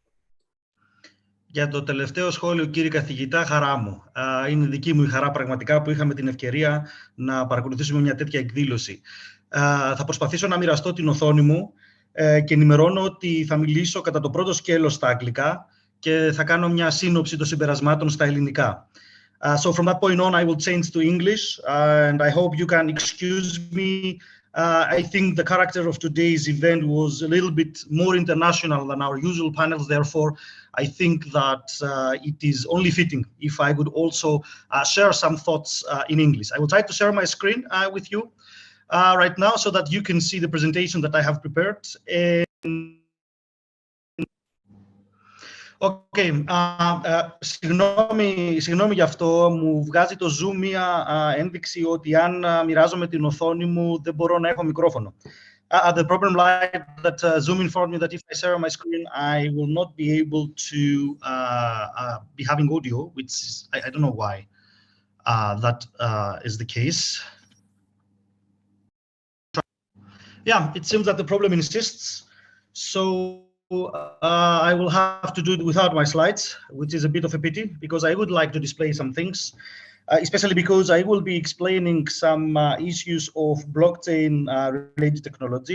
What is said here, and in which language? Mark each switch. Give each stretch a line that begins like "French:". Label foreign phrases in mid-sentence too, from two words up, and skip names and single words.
Greek: Για το τελευταίο σχόλιο, κύριε καθηγητά, χαρά μου. Είναι δική μου η χαρά πραγματικά που είχαμε την ευκαιρία να παρακολουθήσουμε μια τέτοια εκδήλωση. Θα προσπαθήσω να μοιραστώ την οθόνη μου και ενημερώνω ότι θα μιλήσω κατά το πρώτο σκέλος στα αγγλικά και θα κάνω μια σύνοψη των συμπερασμάτων στα ελληνικά.
English: So from that point on, I will change to English, and I hope you can excuse me. I think the character of today's event was a little bit more international than our usual panels. Therefore, I think that it is only fitting if I would also share some thoughts in English. I will try to share my screen with you right now so that you can see the presentation that I have prepared.
Greek: Okay, συγγνώμη γι' αυτό, μου βγάζει το Zoom μία ένδειξη ότι αν μοιράζομαι την οθόνη μου δεν μπορώ να έχω μικρόφωνο.
English: The problem lies that Zoom informed me that if I share my screen, I will not be able to be having audio, which is, I don't know why that is the case. Yeah, it seems that the problem insists, so I will have to do it without my slides, which is a bit of a pity, because I would like to display some things, especially because I will be explaining some issues of blockchain-related technology.